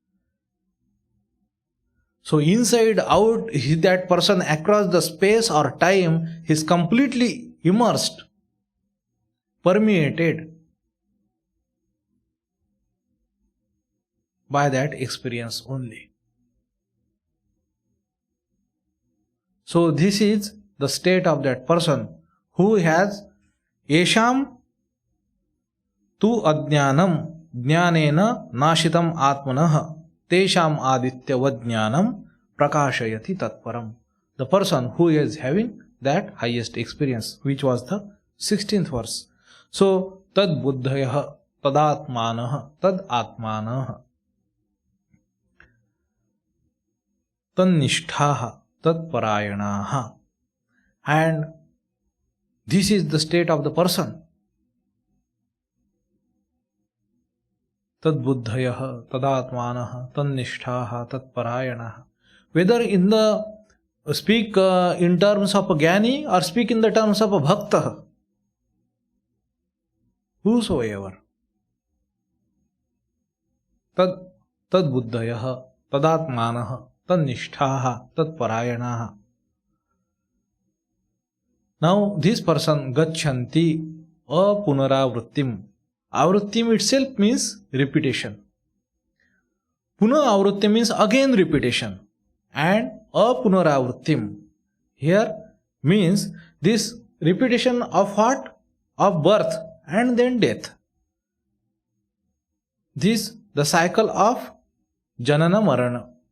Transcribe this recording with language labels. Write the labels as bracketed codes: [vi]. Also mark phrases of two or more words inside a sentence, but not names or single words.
[en] So inside out, that person across the space or time is completely immersed, permeated by that experience only. So this is the state of that person who has [sa] येषां तु अज्ञानं ज्ञानेन नाशितम् आत्मनः तेषाम् आदित्य वज्ज्ञानं प्रकाशयति तत्परम्. [en] The person who is having that highest experience, which was the 16th verse. [sa] So तद् बुद्धयः तदात्मानः तद् आत्मानः तन्निष्ठाः तद् परायणाः. [en] And this is the state of the person. [sa] तद् बुद्धयः तदात्मानः तन्निष्ठाः तद् परायणाः. [en] Whether in the speak in terms of a jnani or speak in the terms of a bhakta, whosoever. [sa] तद् बुद्धयः तदात्मानः तन्निष्ठाः तद् परायणाः. [en] Now this person [sa] गच्छन्ति अपुनरावृत्तिम्. [en] Avrittim itself means repetition. [sa] पुन आवृत्तिम् [en] means again repetition. And apunaravrittim here means this repetition of what? Of birth and then death. This the cycle of [sa] जनन मरण.